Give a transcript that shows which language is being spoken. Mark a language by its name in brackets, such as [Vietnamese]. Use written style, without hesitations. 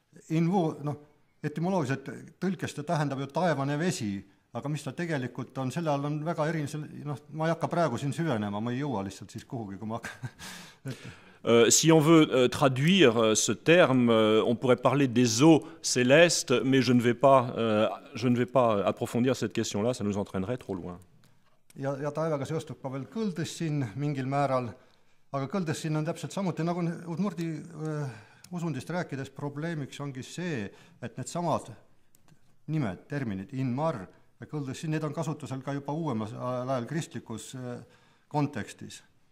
[Estonian] Invu, etümoloogiliselt tõlkes ta tähendab ju taevane vesi, aga mis ta tegelikult on, selle all on väga erinev, ma ei hakka praegu siin süvenema, ma ei jõua lihtsalt siis kuhugi, kui ma hakka. [French] Si on veut traduire ce terme, on pourrait parler des eaux célestes, mais je ne vais pas approfondir cette question-là, ça nous entraînerait trop loin. [Estonian] Ja taevaga seostub ka veel kõldessin mingil määral, aga kõldessin on täpselt samuti, nagu udmurdi usundist rääkides probleemiks ongi see, et need samad nimed, terminid, Inmar ja kõldessin, need on kasutusel ka juba uuemas ajal kristlikus kontekstis.